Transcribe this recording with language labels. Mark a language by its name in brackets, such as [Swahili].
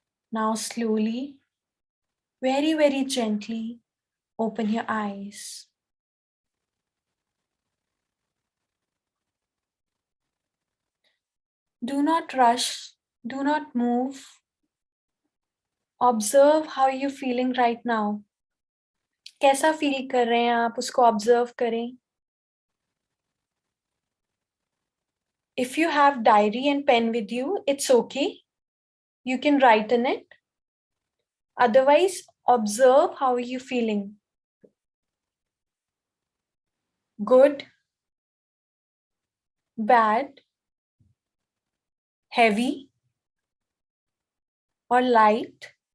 [English] Now slowly, very, very gently, open your eyes. Do not rush, do not move. Observe how you're feeling right now. [Hindi] कैसा feel कर रहे हैं आप, उसको observe करें. [English] If you have diary and pen with you, it's okay. You can write in it. Otherwise, observe how you're feeling. Good, bad, heavy, or light.